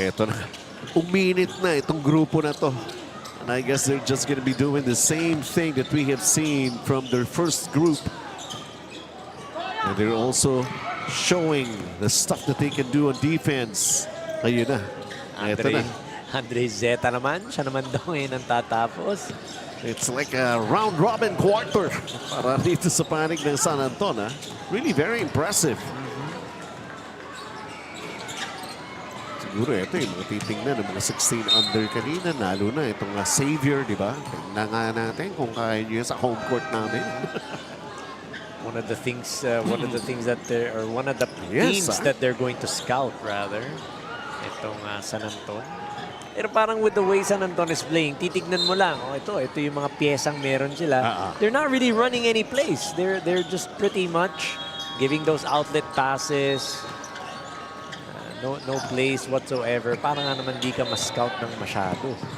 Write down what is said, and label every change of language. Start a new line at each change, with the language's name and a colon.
Filipino: Eto na. Uminit na itong grupo na to.
English: And I guess they're just going to be doing the same thing that we have seen from their first group. And they're also showing the stuff that they can do on defense.
Filipino: Ayun na. Eto na. Andre Zeta naman. Siya naman daw ngayon ang tatapos.
English: It's like a round-robin quarter
Filipino: para dito sa panig ng
English: San Anton. Really very impressive.
Filipino: Siguro ito yung mga titingnan ng mga 16 under kanina. Lalo na itong Xavier, di ba? Tingnan nga natin kung kaya nyo sa home court namin.
English: One of the things that they're, or one of the teams that they're going to scout rather, itong San Anton.
Filipino: Pero parang
English: with the way San Anton is playing,
Filipino: titignan mo lang, ito yung mga piyesang meron sila.
English: They're not really running any plays. They're just pretty much giving those outlet passes. No plays whatsoever.
Filipino: Parang nga naman di ka ma-scout ng masyado.